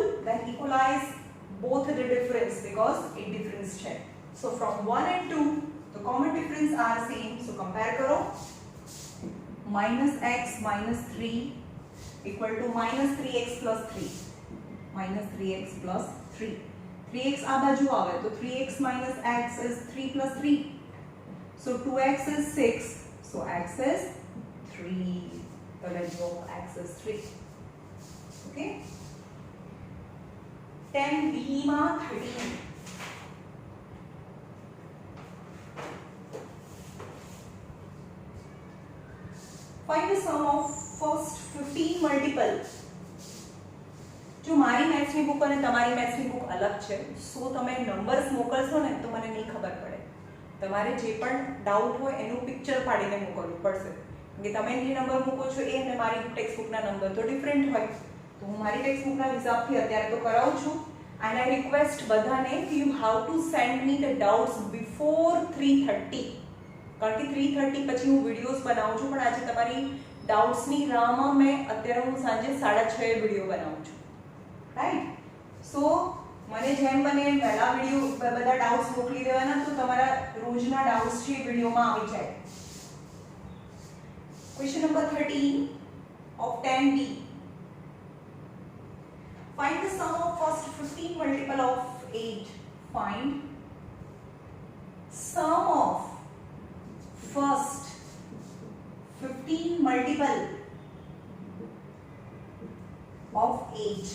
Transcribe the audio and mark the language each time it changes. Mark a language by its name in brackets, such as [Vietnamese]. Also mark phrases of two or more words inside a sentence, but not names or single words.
[English] Then equalize both the difference because it difference check. So from 1 and 2, the common difference are same. So compare करो. Minus x minus 3 equal to minus 3x plus 3. Minus 3x plus 3. 3x [Gujarati] આ બાજુ આવે તો [English] 3x minus x is 3 plus 3. So 2x is 6. So x is 3. The value of x is 3. Okay. [Gujarati] 10b માં 13. [English] Find the sum of first 15 multiple. [Gujarati] જો મારી મેથ્સની બુક અને તમારી મેથ્સની બુક અલગ છે, સો તમે નંબર્સ મોકલશો ને તો મને નહીં ખબર પડે. તમારે જે પણ ડાઉટ હોય એનું પિક્ચર પાડીને મોકલવું પડશે. કે તમે જે નંબર મૂકો છો એ અને મારી ટેક્સ્ટ બુકના નંબર તો ડિફરન્ટ હોય. તો હું મારી ટેક્સ્ટ બુકના હિસાબથી અત્યારે તો કરાવું છું. [English] and I request [Gujarati] બધાને કે [English] you have to send me the doubts before 3:30. [Gujarati] કારણ કે 3:30 પછી હું વિડીયોઝ બનાવું છું, પણ આજે તમારી ડાઉટ્સની રાહમાં મેં અત્યારે હું સાંજે 6:30 વિડીયો બનાવું છું. રાઈટ. સો મને જેમ બને એમ પહેલા વિડીયો બધા ડાઉટ્સ મોકલી દેવાના, તો તમારા રોજના ડાઉટ્સ છે વિડીયોમાં આવી જાય. [English] Question number 13 of 10b. Find the sum of first 15 multiple of 8. Find sum of first 15 multiple of 8.